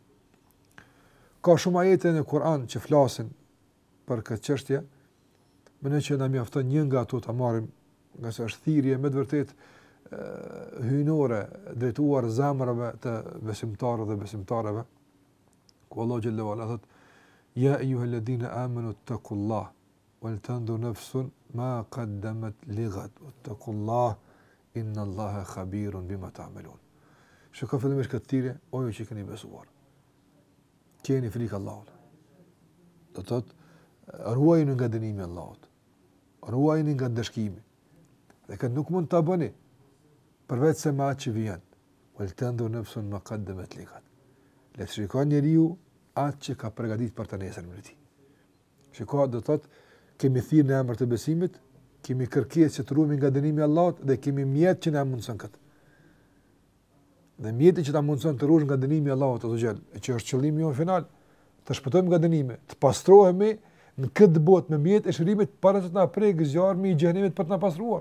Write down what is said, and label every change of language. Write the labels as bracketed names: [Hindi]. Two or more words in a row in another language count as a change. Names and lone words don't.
[Albanian] Ka shumë ajete në Kur'an që flasin për këtë çështje, mendoj që na mjafton një nga ato ta marrim, nga se është thirrje me të vërtetë hyjnore drejtuar zemrave të besimtarëve dhe besimtarëve, ku Allahu [Arabic] جل وعلا [Albanian] thot: [Arabic] "يا أيها الذين آمنوا اتقوا الله ولتنظر نفس ما قدمت لغد واتقوا الله إن الله خبير بما تعملون." [Albanian] Shikoj fillimisht këtë thirrje, o ju që keni besuar. Keni frikë Allahut. Do të thotë ruajini nga dënimi i Allahut. Ruajini nga dëshkimi. Dhe këtë nuk mund ta bëni përveç se me atë që vjen. [Arabic] ولتنظر نفس ما قدمت لغد. [Albanian] Le të shikojë njeriu atë që ka përgatitur për të nesërmen e tij. Shikoj, do të thotë kemi thirrje në emër të besimit, kemi kërkesë që të ruhemi nga dënimi i Allahut dhe kemi mjet që na mundson këtë. Dhe mjeti që ta mundson të ruhesh nga dënimi i Allahut [Arabic] عز وجل, [Albanian] që është qëllimi jonë final, të shpëtojmë nga dënimi, të pastrohemi në këtë botë me mjet e shërimit para se të na prekë zjarmi i xhenemit për të na pastruar.